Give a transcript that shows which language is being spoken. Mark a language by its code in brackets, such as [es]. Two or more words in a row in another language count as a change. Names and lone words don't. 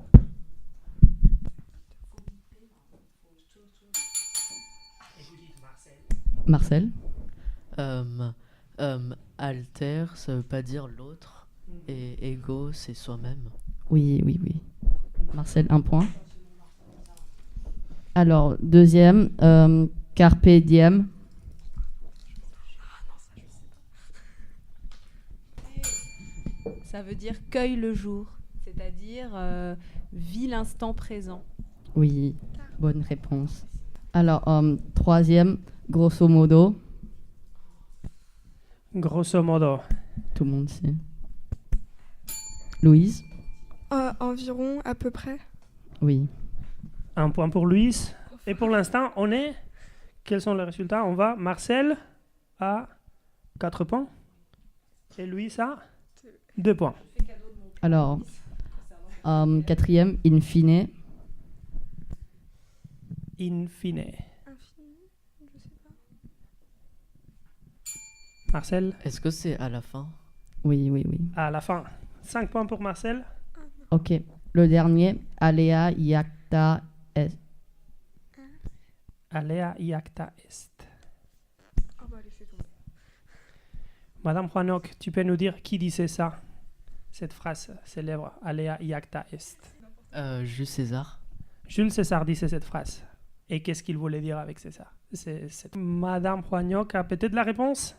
[fr] Marcel? Alter, ça veut pas dire l'autre, et ego, c'est soi-même. Oui. Marcel, 1 point. Alors, deuxième, [la] carpe diem. [fr] Ça veut dire cueille le jour, c'est-à-dire vis l'instant présent. Oui, bonne réponse. Alors, troisième, [it] grosso modo. Grosso modo. [fr] Tout le monde sait. Louise? Environ, à peu près. Oui. 1 point pour Louise. Et pour l'instant, quels sont les résultats? On va, Marcel à 4 points. Et Louise à 2 points. Alors, quatrième, [la] in fine. In fine. [fr] Je sais pas. Marcel? Est-ce que c'est à la fin? Oui. À la fin. 5 points pour Marcel. Ok. Le dernier, [la] alea iacta est. Alea iacta est. [fr] Ah bah laissez tomber. Madame Juanoc, tu peux nous dire qui disait ça? Cette phrase célèbre, [la] Alea iacta est. [fr] Jules César. Jules César disait cette phrase. Et qu'est-ce qu'il voulait dire avec ça? Madame Juanoc a peut-être la réponse?